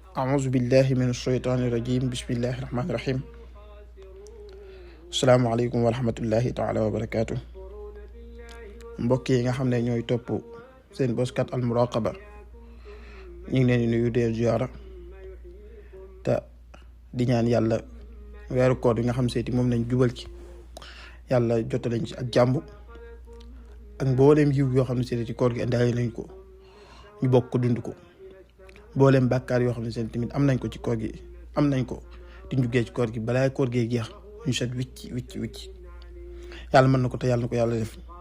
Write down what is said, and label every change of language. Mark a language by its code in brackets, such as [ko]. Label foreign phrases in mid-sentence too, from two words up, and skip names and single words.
[ar] أعوذ بالله من الشيطان الرجيم بسم الله الرحمن الرحيم السلام عليكم ورحمة الله تعالى وبركاته [wo] mbokk yi nga xam ne ñooy topp seen boskat al muraqaba ñu ngi leen di nuyu dee ziyaara te di ñaan yàlla weeru koor bi nga xam seeti moom lañ jubal ci yàlla jotalañ ci ak jàmm ak mbooleem yiw yoo xam ne seeti ci koor gi indaale nañ ko ñu bokk ko dund ko mbooleem bàkkaar yoo xam ne seen tamit am nañ ko ci koor gi am nañ ko di njugee ci koor gi balaa koor gee jeex ñu set wicc yàlla mën na ko te yàlla na ko yàlla def.